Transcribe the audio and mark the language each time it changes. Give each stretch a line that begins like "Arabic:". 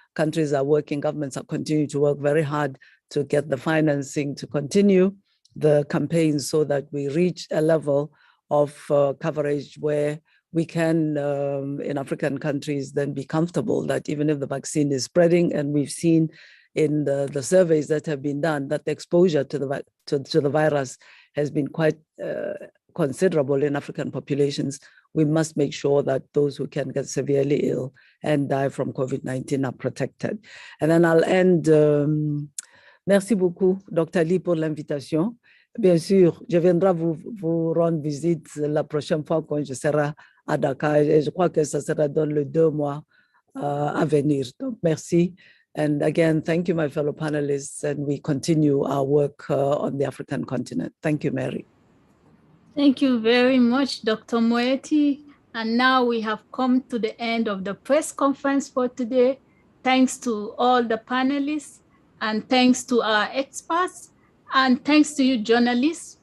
English: Countries are working, governments are continuing to work very hard to get the financing to continue the campaigns so that we reach a level of coverage where we can, in African countries, then be comfortable that even if the vaccine is spreading, and we've seen in the surveys that have been done that the exposure to the virus has been quite considerable in African populations, we must make sure that those who can get severely ill and die from COVID-19 are protected. And then I'll end.
French: Merci beaucoup, Dr. Lee, pour l'invitation. Bien sûr, je viendrai vous rendre visite la prochaine fois quand je serai à Dakar, et je crois que ça sera dans les 2 mois à venir. Donc, merci.
English: And again, thank you, my fellow panelists, and we continue our work on the African continent. Thank you, Mary. Thank you very much, Dr. Moyeti. And now we have come to the end of the press conference for today. Thanks to all the panelists, and thanks to our experts, and thanks to you journalists